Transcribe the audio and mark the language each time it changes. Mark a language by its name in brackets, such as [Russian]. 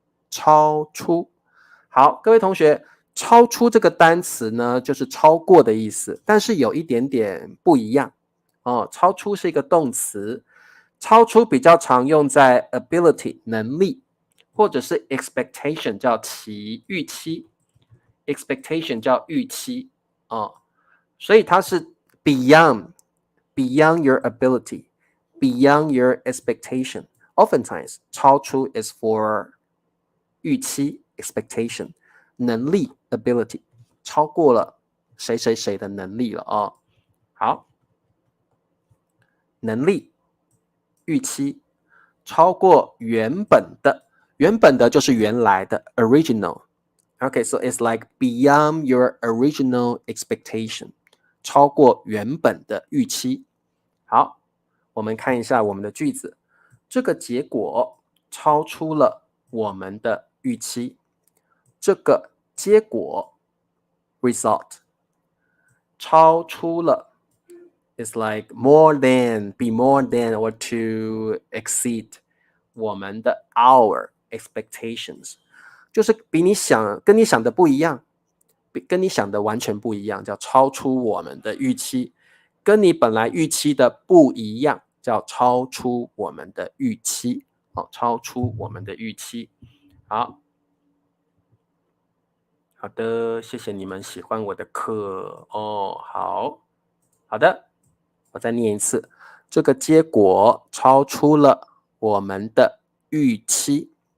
[Chinese] 超出。好，各位同学，超出这个单词呢，就是超过的意思，但是有一点点不一样哦。超出是一个动词，超出比较常用在 ability 能力，或者是 expectation 叫预期。 [English] expectation [Chinese] 叫预期所以它是 [English] beyond your ability, beyond your expectation. Oftentimes, 超出 is for 预期 expectation, 能力 ability, [Chinese] 超过了谁谁谁的能力了好，能力预期超过原本的，原本的就是原来的 [English] original。Okay, so it's like beyond your original expectation， [Chinese] 超过原本的预期。好，我们看一下我们的句子，这个结果超出了我们的预期。这个结果 [English] result [Chinese] 超出了 [English] is like more than, be more than or to exceed [Chinese] 我们的 [English] our expectations。 [Chinese] 就是跟你想的不一样，跟你想的完全不一样，叫超出我们的预期。跟你本来预期的不一样，叫超出我们的预期。超出我们的预期。好的，谢谢你们喜欢我的课好的，我再念一次，这个结果超出了我们的预期。